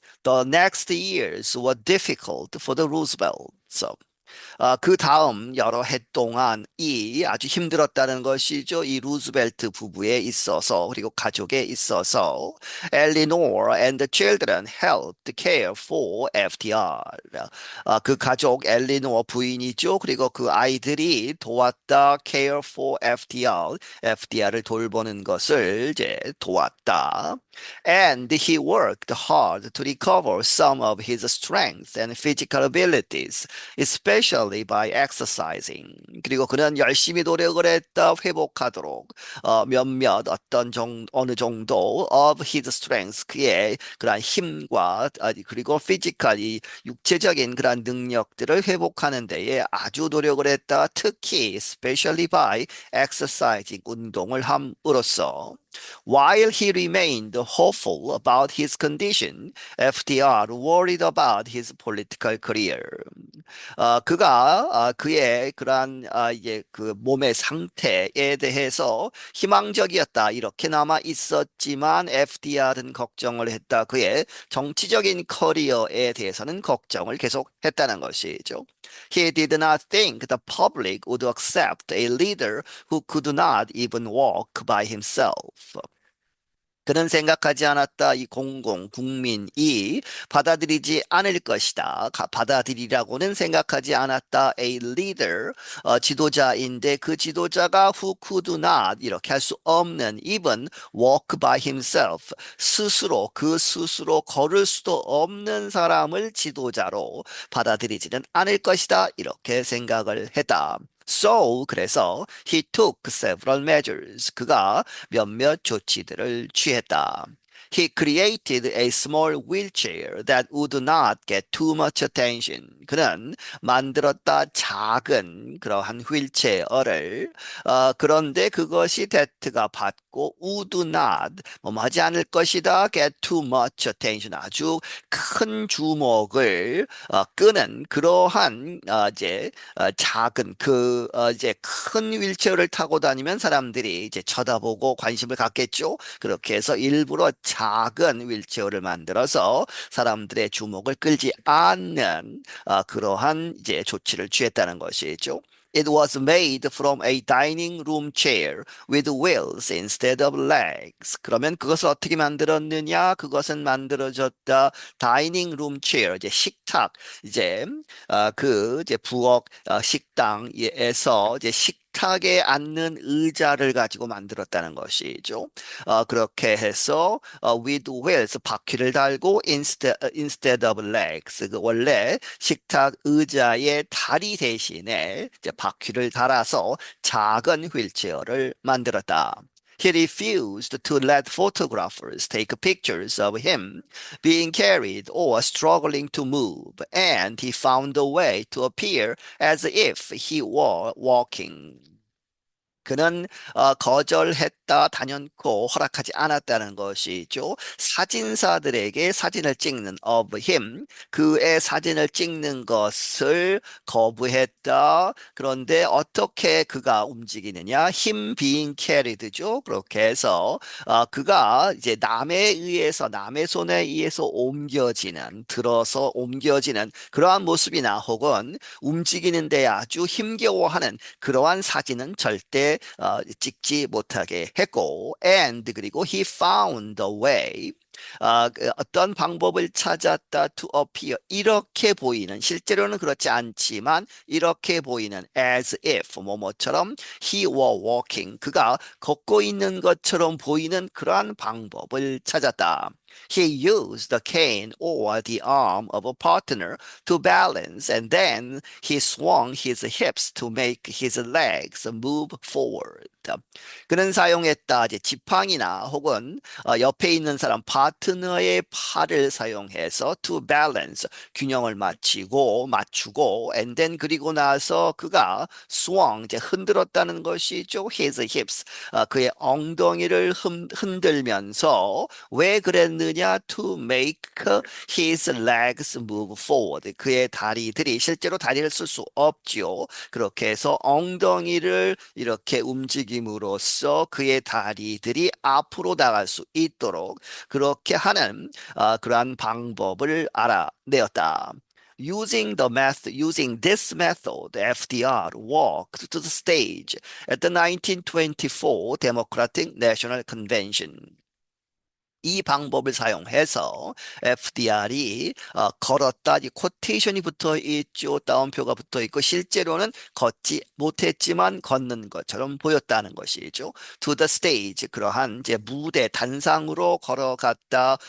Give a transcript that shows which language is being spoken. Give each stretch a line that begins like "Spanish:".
English: The next years were difficult for the Roosevelts.
Korean: 그 다음 여러 해 동안 이 아주 힘들었다는 것이죠. 이 루즈벨트 부부에 있어서 그리고 가족에 있어서
English: Eleanor and the children helped care for FDR.
Korean: 그 가족 엘리노어 부인이죠. 그리고 그 아이들이 도왔다
English: care for FDR.
Korean: FDR을 돌보는 것을 이제 도왔다.
English: And he worked hard to recover some of his strength and physical abilities. especially by exercising.
Korean: 그리고 그는 열심히 노력을 했다 회복하도록 몇몇 어느 정도
English: of his strengths
Korean: 그의 그러한 힘과 그리고 physically 육체적인 그러한 능력들을 회복하는 데에 아주 노력을 했다.
English: 특히 especially by exercising
Korean: 운동을 함으로써
English: While he remained hopeful about his condition, FDR worried about his political career.
Korean: 그가 그의 그러한 이제 그 몸의 상태에 대해서 희망적이었다. 이렇게 남아 있었지만 FDR은 걱정을 했다. 그의 정치적인 커리어에 대해서는 걱정을 계속 했다는 것이죠.
English: He did not think the public would accept a leader who could not even walk by himself.
Korean: 그는 생각하지 않았다. 이 국민이 받아들이지 않을 것이다. 받아들이라고는 생각하지 않았다.
English: A leader,
Korean: 지도자인데 그 지도자가
English: who could not
Korean: 이렇게 할 수 없는
English: even walk by himself
Korean: 그 스스로 걸을 수도 없는 사람을 지도자로 받아들이지는 않을 것이다. 이렇게 생각을 했다. 그래서
English: he took several measures.
Korean: 그가 몇몇 조치들을 취했다.
English: He created a small wheelchair that would not get too much attention.
Korean: 그는 만들었다 작은 그러한 휠체어를 그런데 그것이 that가 받고
English: would not
Korean: 뭐뭐 하지 않을 것이다
English: get too much attention
Korean: 아주 큰 주목을 끄는 그러한 작은 이제 큰 휠체어를 타고 다니면 사람들이 이제 쳐다보고 관심을 갖겠죠. 그렇게 해서 일부러 작은 휠체어를 만들어서 사람들의 주목을 끌지 않는 그러한 이제 조치를 취했다는 것이죠.
English: It was made from a dining room chair with wheels instead of legs.
Korean: 그러면 그것을 어떻게 만들었느냐? 그것은 만들어졌다. 다이닝 룸 체어, 이제 식탁, 이제 이제 부엌 식당에서 이제 식탁에 앉는 의자를 가지고 만들었다는 것이죠. 그렇게 해서
English: with wheels
Korean: 바퀴를 달고
English: instead of legs
Korean: 그 원래 식탁 의자의 다리 대신에 이제 바퀴를 달아서 작은 휠체어를 만들었다.
English: He refused to let photographers take pictures of him being carried or struggling to move, and he found a way to appear as if he were walking.
Korean: 그는 거절했다, 단연코 허락하지 않았다는 것이죠. 사진사들에게 사진을 찍는
English: of him,
Korean: 그의 사진을 찍는 것을 거부했다. 그런데 어떻게 그가 움직이느냐?
English: him being carried죠.
Korean: 그렇게 해서 그가 이제 남의 손에 의해서 들어서 옮겨지는 그러한 모습이나 혹은 움직이는데 아주 힘겨워하는 그러한 사진은 절대 찍지 못하게 했고, and 그리고
English: he found a way.
Korean: 어떤 방법을 찾았다
English: to appear
Korean: 이렇게 보이는 실제로는 그렇지 않지만 이렇게 보이는
English: as if
Korean: 뭐뭐처럼
English: he were walking
Korean: 그가 걷고 있는 것처럼 보이는 그러한 방법을 찾았다.
English: He used the cane or the arm of a partner to balance, and then he swung his hips to make his legs move forward.
Korean: 그는 사용했다. 이제 지팡이나 혹은 옆에 있는 사람 파트너의 팔을 사용해서
English: to balance
Korean: 균형을 맞추고
English: and then
Korean: 그리고 나서 그가 swung 이제 흔들었다는 것이죠.
English: his hips
Korean: 그의 엉덩이를 흔들면서 왜 그랬느냐?
English: to make his legs move forward.
Korean: 그의 다리들이 실제로 다리를 쓸 수 없죠. 그렇게 해서 엉덩이를 이렇게 움직임으로써 그의 다리들이 앞으로 나갈 수 있도록 그렇게 하는 그러한 방법을 알아내었다.
English: Using this method, FDR walked to the stage at the 1924 Democratic National Convention.
Korean: 이 방법을 사용해서 FDR이 걸었다. 이 코테이션이 붙어 있죠. 따옴표가 붙어 있고 실제로는 걷지 못했지만 걷는 것처럼 보였다는 것이죠.
English: To the stage
Korean: 그러한 이제 무대 단상으로 걸어갔다.